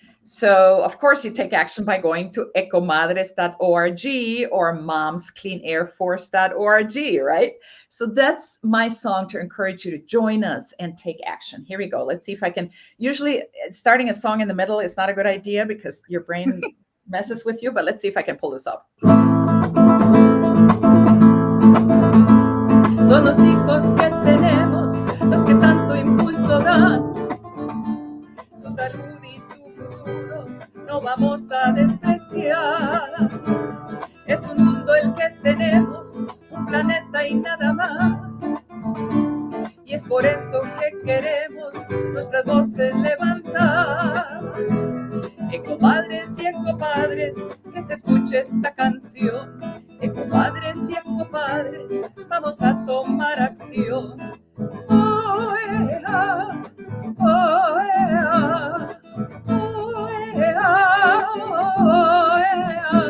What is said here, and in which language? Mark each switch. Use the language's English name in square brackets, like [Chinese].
[English] So, of course, you take action by going to EcoMadres.org or momscleanairforce.org, right? So that's my song to encourage you to join us and take action. Here we go. Let's see if I can. Usually, starting a song in the middle is not a good idea because your brain messes with you, but let's see if I can pull this off. [Spanish] Son los hijos que tenemos, los que tanto impulso dan. Su salud y su futuro no vamos a despreciar. Es un mundo el que tenemos, un planeta y nada más. Y es por eso que queremos nuestras voces levantar. Ecomadres y ecopadres, que se escuche esta canción. Ecomadres y ecopadres, vamos a tomar acción. Oh, yeah, oh, yeah, oh, yeah, oh, yeah.